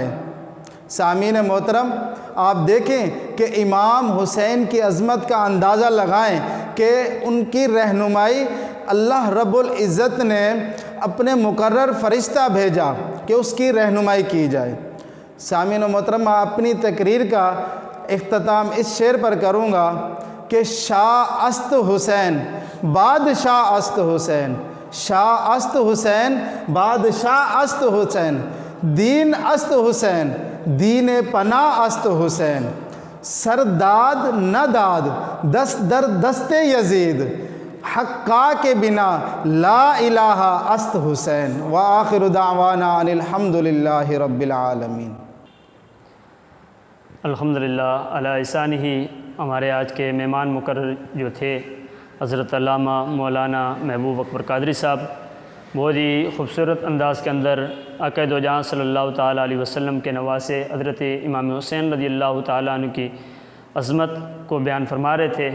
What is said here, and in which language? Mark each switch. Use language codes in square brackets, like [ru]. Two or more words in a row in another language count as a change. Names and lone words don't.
[ur] سامعین محترم، آپ دیکھیں کہ امام حسین کی عظمت کا اندازہ لگائیں کہ ان کی رہنمائی [ar] اللہ رب العزت [ur] نے اپنے مقرر فرشتہ بھیجا کہ اس کی رہنمائی کی جائے۔ سامعین محترم، میں اپنی تقریر کا اختتام اس شعر پر کروں گا کہ [fa] شاہ است حسین بادشاہ است حسین، شاہ است حسین بادشاہ است حسین، دین است حسین دین پناہ است حسین، سرداد نہ داد دست در دست یزید، حقا کے بنا لا الہ است حسین۔ [ar] وآخر دعوانا ان الحمدللہ رب العالمین۔ الحمدللہ علی احسانہ۔ [ur] ہمارے آج کے مہمان مقرر جو تھے حضرت علامہ مولانا محبوب اکبر قادری صاحب، بہت ہی خوبصورت انداز کے اندر آقا دو جہاں [ar] صلی اللہ تعالیٰ علیہ وسلم [ur] کے نواسے حضرت امام حسین [ar] رضی اللہ تعالیٰ عنہ [ur] کی عظمت کو بیان فرما رہے تھے۔